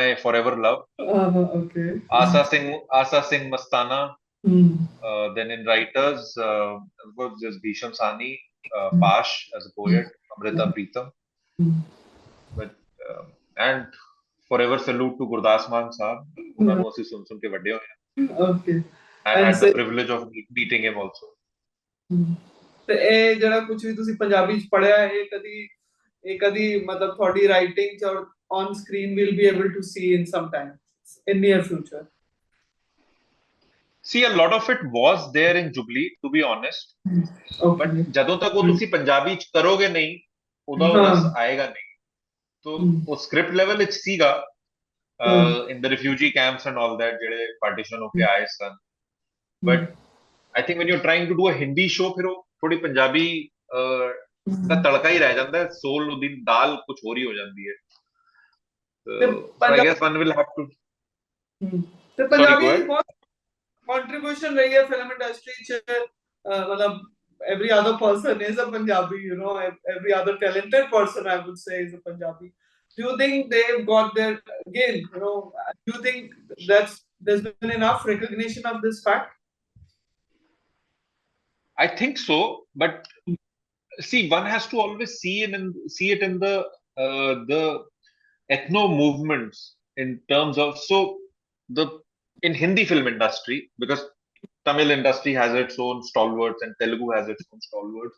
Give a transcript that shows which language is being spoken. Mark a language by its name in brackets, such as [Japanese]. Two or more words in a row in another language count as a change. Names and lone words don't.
[English] my forever love. okay. Asa Singh Mastana. Mm, Then in writers, of course, there's Bhisham Sani, mm, Pash as a poet, mm, Amrita mm, Preetham, mm. but and forever salute to Gurdas Mann Saab. [Punjabi] ਉਹਨਾਂ ਨੂੰ ਅਸੀਂ ਸੁਣ ਕੇ ਵੱਡੇ ਹੋਏ ਹਾਂ. [English] Okay. I've And had the say, privilege of meeting him also. [Punjabi] ਤੇ ਇਹ ਜਿਹੜਾ ਕੁਝ ਵੀ ਤੁਸੀਂ ਪੰਜਾਬੀ ਚ ਪੜਿਆ ਇਹ ਕਦੀ ਮਤਲਬ ਤੁਹਾਡੀ ਰਾਈਟਿੰਗ ਚ [English] or on screen will be able to see in some time in near future See, a lot of it was there in Jubilee, to be honest. But ਓਕੇ [Punjabi] ਜਦੋਂ ਤੱਕ ਉਹ ਤੁਸੀਂ ਪੰਜਾਬੀ ਚ ਕਰੋਗੇ ਨਹੀਂ, ਉਹਦਾ ਉਹ ਹਾਂ ਰਸ ਆਏਗਾ ਨਹੀਂ. [Hindi] तो वो [English] script level [Punjabi] ਵਿੱਚ ਸੀਗਾ [English] in the refugee camps and all that [Punjabi] ਜਿਹੜੇ ਪਾਰਟੀਸ਼ਨ ਹੋ ਕੇ ਆਏ ਸਨ. [English] But I think when you're trying to do a Hindi show, [Punjabi] ਫਿਰ ਉਹ ਥੋੜੀ ਪੰਜਾਬੀ ਦਾ ਤੜਕਾ ਹੀ ਰਹਿ ਜਾਂਦਾ ਹੈ. ਸੋਲ ਉਹਦੀ ਦਾਲ ਕੁਝ ਹੋਰ ਹੀ ਹੋ ਜਾਂਦੀ ਹੈ. ਤੇ [English] So I guess one will have to. Sorry, go [Punjabi] ਪੰਜਾਬੀਆਂ ਦੀ [English] ahead. ਬਹੁਤ contribution [Hindi] रही है [English] film industry [Punjabi] ਚ ਮਤਲਬ [English] every other person is a Punjabi, you know, every other talented person I would say is a Punjabi. Do you think they've got their again, you know, do you think there's been enough recognition of this fact? I think so, but see, one has to always see it in the ethno movements in terms of the in Hindi film industry, because Tamil industry has its own stalwarts and Telugu has its own stalwarts.